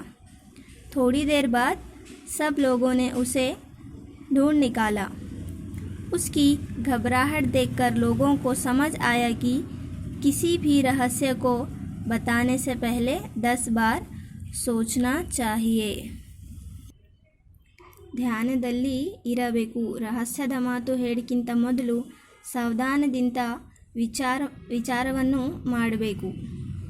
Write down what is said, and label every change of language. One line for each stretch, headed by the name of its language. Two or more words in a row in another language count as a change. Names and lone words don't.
Hindi: थोड़ी देर बाद सब लोगों ने उसे ढूंढ निकाला। उसकी घबराहट देखकर लोगों को समझ आया कि किसी भी रहस्य को बताने से पहले 10 बार सोचना चाहिए।
Kannada: ಧ್ಯಾನದಲ್ಲಿ ಇರಬೇಕು. ರಹಸ್ಯದ ಮಾತು ಹೇಳಿಕ್ಕಿಂತ ಮೊದಲು ಸಾವಧಾನದಿಂದ ವಿಚಾರವನ್ನು ಮಾಡಬೇಕು.